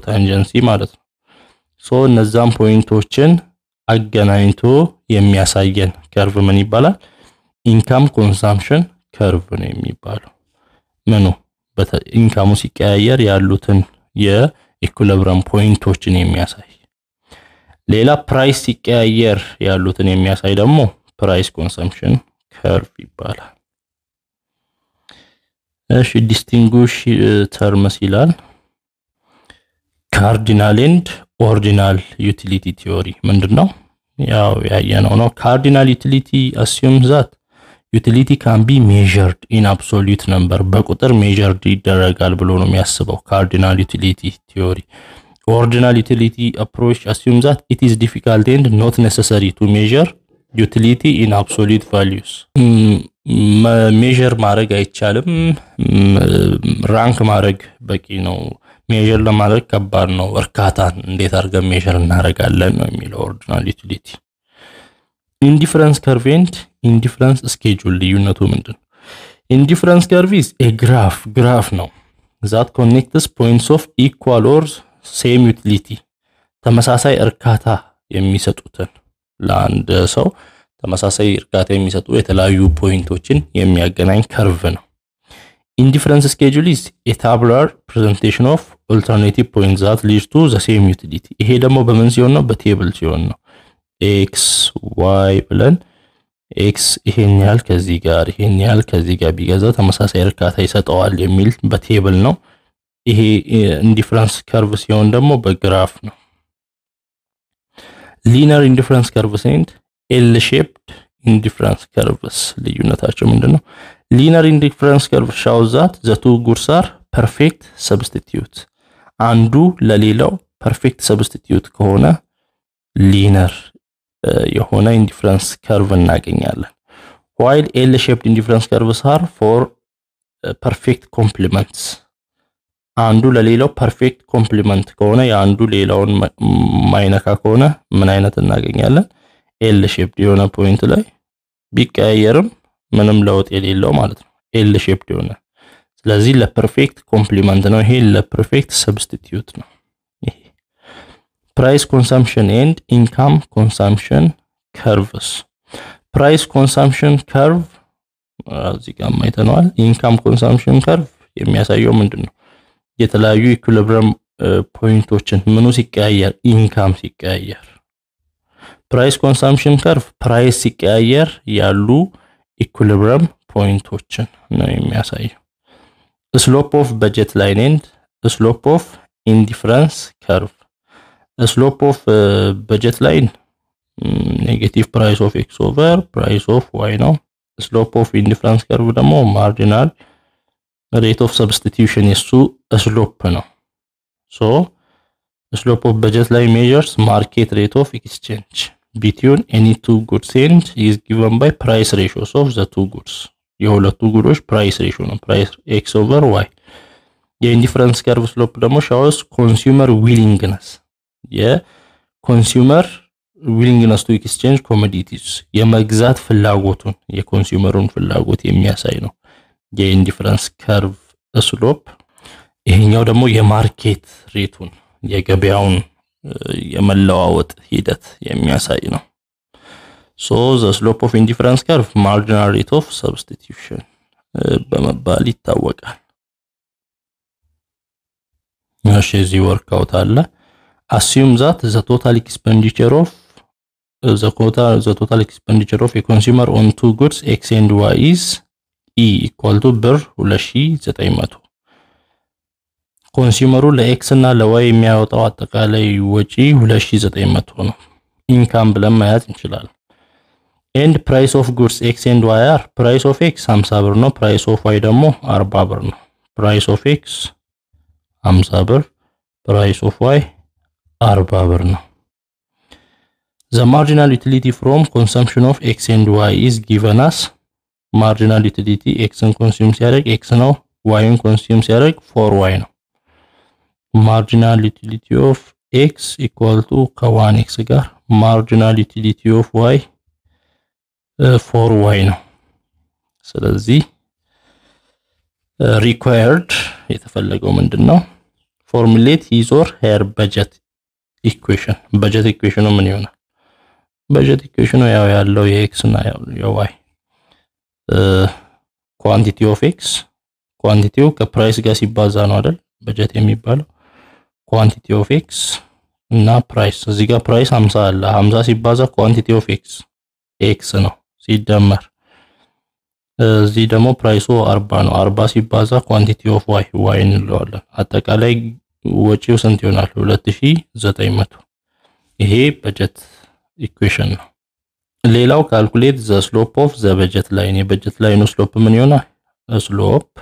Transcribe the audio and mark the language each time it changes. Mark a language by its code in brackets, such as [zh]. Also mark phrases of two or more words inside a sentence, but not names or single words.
[am] ታንጀንሲ ማለት ነው ሶ እነዛም ፖይንቶችን አገናኝቶ የሚያሳየን ከርቭ ምን ይባላል [en] income consumption curve [am] ነው የሚባለው ምኑ ኢንካሙ ሲቀያየር ያሉትን የኢኩሊብሪየም ፖይንቶችን የሚያሳይ ሌላ ፕራይስ ሲቀያየር ያሉትን የሚያሳይ ደግሞ [en] price consumption curve [am] ይባላል [en] እሺ distinguish terms ይላል cardinal and ordinal utility theory [am] ምንድነው ያው ያየነው ነው [en] cardinal utility assumes that utility can be measured in absolute number በቁጥር measured [am] ይደረጋል ብሎ ነው የሚያስበው [en] cardinal utility theory ordinal utility approach assumes that it is difficult and not necessary to measure utility in absolute values measure [am] ማድረግ አይቻልም ራንክ ማድረግ በቂ ነው [en] measure [am] ለማድረግ ከባድ ነው እርካታን እንዴት አድርገን [en] measure [am] እናደርጋለን ነው የሚለው [en] ordinal utility indifference curve and indifference schedule [am] ልዩነቱ ምንድነው [en] indifference curve is a graph ነው that connects points of equal or same utility [am] ተመሳሳይ እርካታ የሚሰጡትን ለአንድ ሰው ተመሳሳይ እርካታ የሚሰጡ የተለያዩ ፖይንቶችን የሚያገናኝ ከርቭ ነው [en] indifference schedule is a tabular presentation of alternative points that leads to the same utility [am] ይሄ ደግሞ በምን ሲሆን ነው በቴብል ሲሆን ነው x y ብለን x ይሄን ያህል ከዚህ ጋር ቢገዛ ተመሳሳይ እርካታ ይሰጣዋል የሚል በቴብል ነው ይሄ [en] indifference curve [am] ሲሆን ደግሞ በግራፍ ነው [en] linear indifference curves and L-shaped indifference curves ልዩነታቸው ምንድነው linear indifference curve shows that the two goods are perfect substitute [am] አንዱ ለሌላው [en] perfect substitute [am] ከሆነ linear የሆነ [en] indifference curve [am] እናገኛለን [en] while L-shaped indifference curves are for perfect complements [am] አንዱ ለሌላው [en] perfect complement [am] ከሆነ ያንዱ ሌላውን ማይነካ ከሆነ ምን አይነት እናገኛለን L-shaped የሆነ ፖይንት ላይ ቢቀያየርም ምንም ለውጥ የሌለው ማለት ነው L-shaped የሆነ ስለዚህ ለፐርፌክት ኮምፕሊመንት ነው ይሄ ለፐርፌክት ሰብስቲቲዩት ነው ይሄ [en] price consumption and income consumption curves price consumption curve [am] እዚህ ጋር ማይተናል [en] income consumption curve [am] የሚያሳየው ምንድነው የተለያዩ ኢኩሊብሪየም ፖይንቶችን ምኑ ሲቀያየር [en] income ሲቀያየር price consumption curve price [am] ሲቀያየር ያሉ ኢኩሊብሪየም ፖይንቶችን ነው የሚያሳየው [en] slope of budget line and slope of indifference curve slope of budget line negative price of x over price of y ነው slope of indifference curve ደግሞ marginal rate of substitution የሱ slope ነው so slope of budget line measures market rate of exchange between any two goods and is given by price ratios of the two goods [am] የሁለቱ ጉዶች [en] price ratio ነው price x over y [am] የኢንዲፈረንስ ከርቭ ስሎፕ ደግሞ [en] shows consumer willingness [am] የኮንሱመር [en] willingness to exchange commodities [am] የመግዛት ፍላጎቱን የኮንሱመሩን ፍላጎት የሚያሳይ ነው የኢንዲፈረንስ ከርቭ ስሎፕ ይሄኛው ደግሞ የማርኬት ሬቱን የገበያውን የመለዋወጥ ሂደት የሚያሳይ ነው [en] so the slope of indifference curve marginal rate of substitution [am] በመባል ይታወቃል እዚህ ወርክአውት አለ [en] assume that the total expenditure of a consumer on two goods x and y is e equal to ብር 2900 [am] ኮንሱመሩ ለx እና ለy የሚያወጣው አጠቃላይ ወጪ 2900 ነው ኢንካም ብለን ማያዝ እንችላለን [en] and price of goods x and y are price of x 50 [am] ብር ነው [en] price of y [am] ደግሞ 40 ብር ነው [en] price of x 50 ብር price of y 40 [am] ብር ነው [en] the marginal utility from consumption of x and y is given as marginal utility x and consume ሲያደርግ x ነው y and consume ሲያደርግ 4y ነው marginal utility of x equal to [am] ከ1x ጋር [en] marginal utility of y [am] 4y ነው ስለዚህ required የተፈለገው ምንድነው [en] formulate his or her budget equation [am] ምን ይሆናል [en] budget equation [am] ያው ያለው የx እና የy [en] quantity of x quantity [am] ከፕራይስ ጋር ሲባዛ ነው አይደል budget የሚባለው [en] quantity of x [am] እና price እዚህ ጋር price 50 አለ 50 ሲባዛ [en] quantity of x [am] ነው ሲደመር እዚህ ደግሞ ፕራይሱ 40 ነው 40 ሲባዛ [en] quantity of y [am] እንለዋለን አጠቃላይ ወጪው ስንት ይሆናል 2900 ይሄ በጀት ኢኩዌሽን ነው ሌላው [en] calculate the slope of the [am] በጀት ላይን የበጀት ላይኑ ስሎፕ ምን ይሆናል ስሎፕ